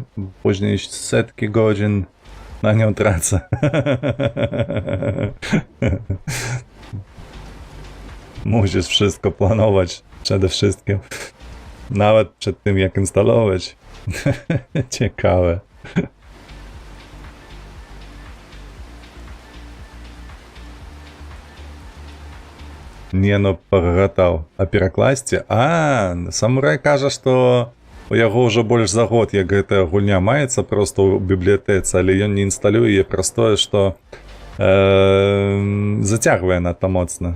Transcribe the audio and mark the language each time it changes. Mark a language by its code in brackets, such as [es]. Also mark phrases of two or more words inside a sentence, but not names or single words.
[pl] Później setki godzin na nią tracę. Musisz wszystko planować przede wszystkim. Nawet przed tym, jak instalować. Ciekawe. [be] Не, ну пагатаў. А перакласці? Самурай кажа, што у яго ўжо больш за год, як гэтая гульня маецца проста ў бібліятэцы, але ён не інсталюе яе праз тое, што зацягвае надта моцна.